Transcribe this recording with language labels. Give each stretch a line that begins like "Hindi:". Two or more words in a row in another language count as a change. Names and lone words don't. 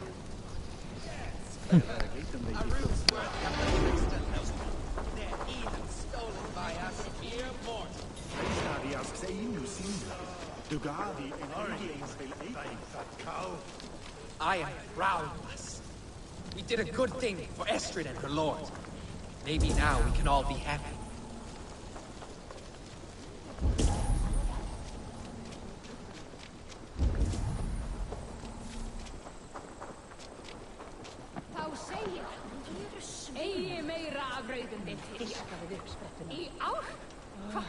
English: Their even stolen by us mere mortals. I am proud of us. We did a good thing for Estrid and her lord. Maybe now we can all be happy.
Icelandic: Eigi meira af rauðum binti. Í ár? Hvað?